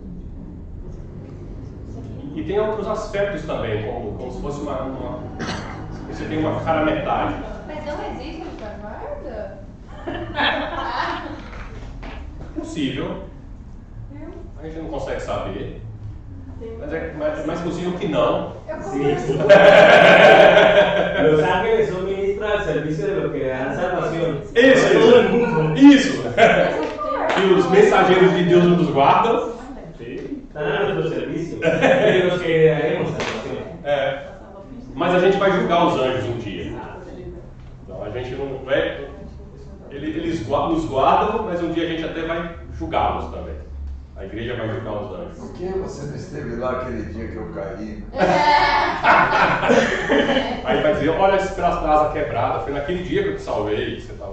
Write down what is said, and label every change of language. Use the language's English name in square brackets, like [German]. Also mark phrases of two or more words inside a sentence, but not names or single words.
[Portuguese] E tem outros aspectos também, como se fosse você tem uma cara metade. Mas não existe essa guarda? Possível. A gente não consegue saber. Mas é mais possível que não. [Spanish] Sí. Los ángeles son ministros al servicio de los que dan salvación. [Portuguese] Isso, [Spanish] Todo el mundo. [Portuguese] isso. E os mensageiros de Deus nos guardam. [Spanish] Están a nuestro servicio. De los que daremos salvación. [Portuguese] É, mas a gente vai julgar os anjos um dia. Então a gente não vai. Eles nos guardam, mas um dia a gente até vai julgá-los também. A igreja vai julgar os anjos. Por que você não esteve lá aquele dia que eu caí? Aí vai dizer, olha essa asa quebrada, foi naquele dia que eu te salvei, você estava.